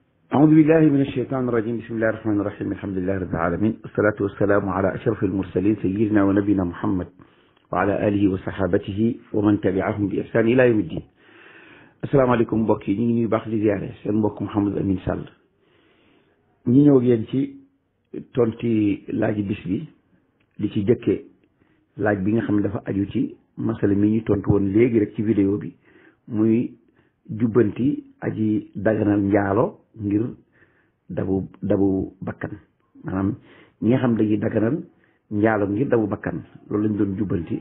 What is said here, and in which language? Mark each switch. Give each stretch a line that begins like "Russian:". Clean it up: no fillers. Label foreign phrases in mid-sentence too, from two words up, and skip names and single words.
Arabic: أعوذ بالله من الشيطان الرجيم بسم الله الرحمن الرحيم الحمد لله رب العالمين والصلاة والسلام على أشرف المرسلين سيدنا ونبينا محمد وعلى آله وصحابته ومن تبعهم بإحسان إلى يوم الدين.
Wolof: asalaamaaleykum mbokk yi ñu ngi nuyu baax di ziare seen mbokk Mouhamadou Amine Sall ñi ñëw ak yéen ci tonti laaji bis bi li ci jëkkee laaj bi nga xam ne dafa aju ci masala mi ñu tontu woon léegi rek ci vidéo bi muy jubbanti aji daganal njaalo ngir dabu bakkan, maanaam ñi nga xam dañuy daganal njaalo ngir dabu bakkan loolu lañ doon jubbanti.